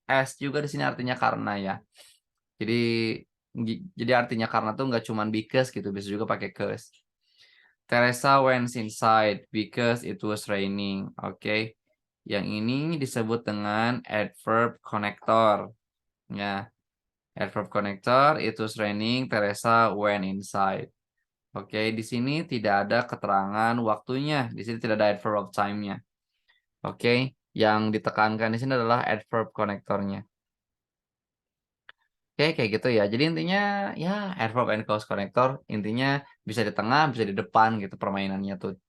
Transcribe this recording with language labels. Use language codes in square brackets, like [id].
[id] As juga di sini artinya karena ya. Jadi jadi artinya karena tuh nggak cuman because gitu, bisa juga pakai cause. [en] Teresa went inside because it was raining. [id] Oke. Yang ini disebut dengan adverb connector. Ya. [en] Adverb connector, it was raining, Teresa went inside. [id] Oke, di sini tidak ada keterangan waktunya. Di sini tidak ada adverb of time-nya. Oke, yang ditekankan di sini adalah adverb connectornya. Oke, kayak gitu ya. Jadi intinya ya adverb and cause connector intinya bisa di tengah, bisa di depan gitu permainannya tuh.